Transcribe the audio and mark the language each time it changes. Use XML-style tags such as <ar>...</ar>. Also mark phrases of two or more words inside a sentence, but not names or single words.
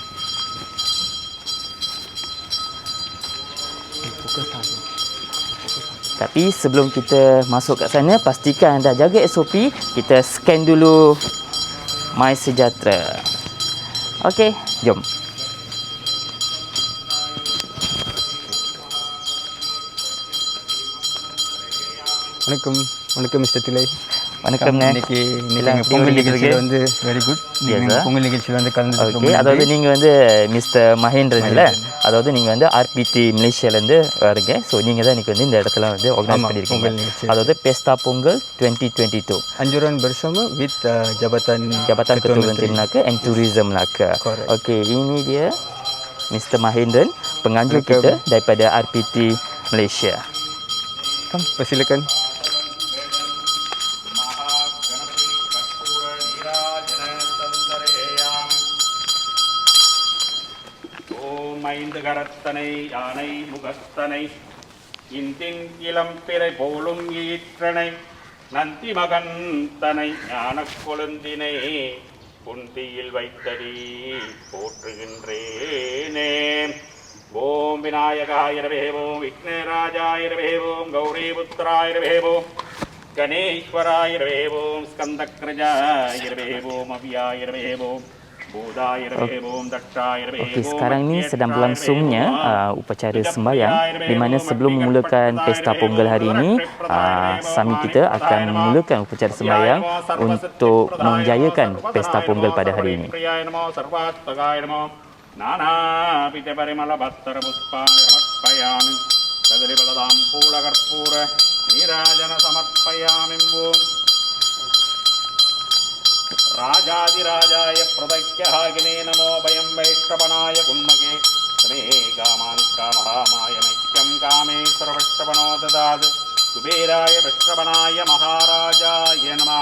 <ms>Tapi sebelum kita masuk kat sana, pastikan anda jaga SOP. Kita scan dulu MySejahtera. Okey, jom.</ms> <ta>வணக்கம் மிஸ்டர் திலை. வணக்கம். இன்னைக்கு பொங்கல் நிகழ்ச்சியில் வந்து</ta> <en>very good.</en> <ta>பொங்கல் நிகழ்ச்சியில் வந்து கலந்து. ஓகே, அதாவது நீங்கள் வந்து மிஸ்டர் மகேந்திரன் இல்லை, அதாவது நீங்கள் வந்து ஆர்பிடி மலேசியாலேருந்து வரீங்க. ஸோ நீங்கள் தான் இன்றைக்கி வந்து இந்த இடத்துல வந்து ஆர்கனைஸ் பண்ணியிருக்கீங்க. அதாவது பெஸ்டா பொங்கல் 2022 Anjuran bersama with Jabatan Ketua Menteri Melaka and Tourism Melaka. Okey, ini dia Mr. Mahendran, penganjur kita daripada RPT Malaysia. Persilakan. ஓம் ஐந்து கரத்தனை யானை முகத்தனை இந்தின் இளம்பிறை போலும் ஈற்றனை நந்தி மகந்தனை ஞானக் கொழுந்தினை புந்தியில் வைத்தடி போற்றுகின்றேனே.</ta> <sa>ஓம் விநாயகாயிரவே ஓம் விக்னராஜாயிரவே ஓம் கௌரிபுத்திராயிரவே ஓம் கணேஸ்வராயிரவே ஓம் ஸ்கந்தக்ரஜாயிரவே ஓம் அவ்யாயிரவே ஓம்</sa> <ms>Okey, sekarang ni sedang berlangsungnya upacara sembahyang di mana sebelum memulakan pesta Pongal hari ini, Sami kita akan memulakan upacara sembahyang untuk menjayakan pesta Pongal pada hari ini.</ms> <sa>ராஜாதிராஜாய பிரதக்யாகினே நமோ பயம் வைஷ்ணவனாய குண்மகே ஸ்ரீ காமான்கா மகாமாய மைக்கம் காமேஸ்வர வைஷ்ணவனோ ததாது குபேராய வைஷ்ணவனாய மகாராஜாய நமः.</sa>